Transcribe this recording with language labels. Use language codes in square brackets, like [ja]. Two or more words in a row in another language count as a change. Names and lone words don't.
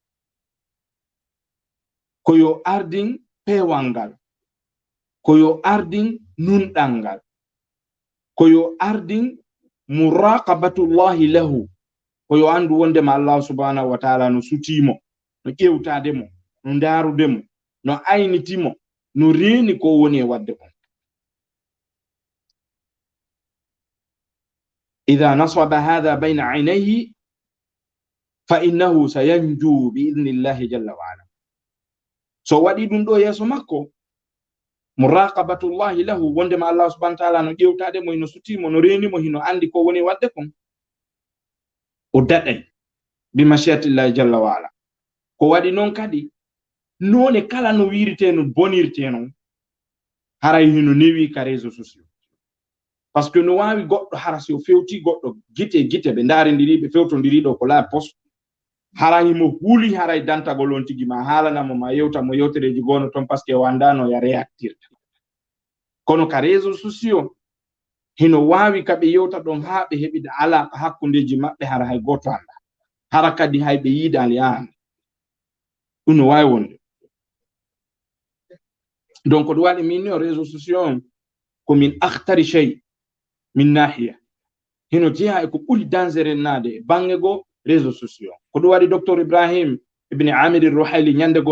[ff] ko yo ardin pewal ngal ko yo ardin nunɗal ngal ko yo ardin [ar] مراقبة الله له [ff] ko yo andu wondema Allah [ar] سبحانه وتعالى [ff] no sutimo no ƴewtademo no darudemo no aynitimo no reeni ko woni e wadde on [ar] إذا نصب هذا بين عينيه فإنه سينجو بإذن الله جل وعلا [ff] so waɗi ɗum ɗo yeeso makko [ar] مراقبة الله له [ff] wondema Allah [ar] سبحانه وتعالى [ff] no ƴewtademo no sutimo no reenimo hino andi ko woni e wadde kon o daɗay [ar] بمشيئة الله جل وعلا [ff] ko waɗi noon kadi none kala no wirite no bonirte noon haray hino newi ka [fr] réseau sociaux par ce que [ff] no wawi goɗɗo hara si o fewti goɗɗo gite ɓe daaridiri ɓe fewtodiriɗo ko laa poste hara himo huuli haray dantagol on tigi ma haalanamo ma yewtamo yewtereji gono toon [fr] par ce que [ff] wandano ya réactirta kono ka [fr] réseau sociaux [ff] hino wawi kaɓe yewta ɗon ha ɓe heɓida alaqa hakkundeji maɓɓe hara hay goto anda hara kadi hay ɓe yiidali anda ɗum no wawi wonde donc ɗum waɗi min o [fr] réseau sociaux [ff] on komin ahtari chey min nahiya hino jeeya e ko ɓuri dangereux nade e bange goo [fr] réseau sociaux [ff] ko ɗum waɗi docteur Ibrahim ibn Amir Ruhaili ñande goo